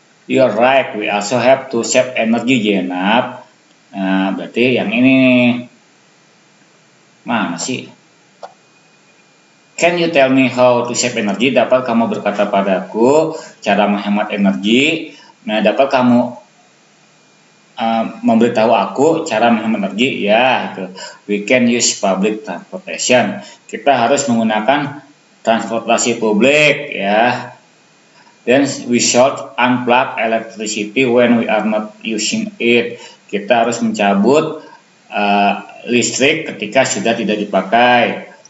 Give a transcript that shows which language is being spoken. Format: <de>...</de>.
<en>You're right, we also have to save energy, Jenab.</en> <id>Nah, berarti yang ini nih. Mana sih?</id> <en>Can you tell me how to save energy?</en> <id>Dapat kamu berkata padaku cara menghemat energi. Nah, dapat kamu memberitahu aku cara menghemat energi? Ya, itu.</id> <en>We can use public transportation.</en> <id>Kita harus menggunakan transportasi publik, ya.</id> <en>Then we should unplug electricity when we are not using it.</en> <id>Kita harus mencabut listrik ketika sudah tidak dipakai.</id>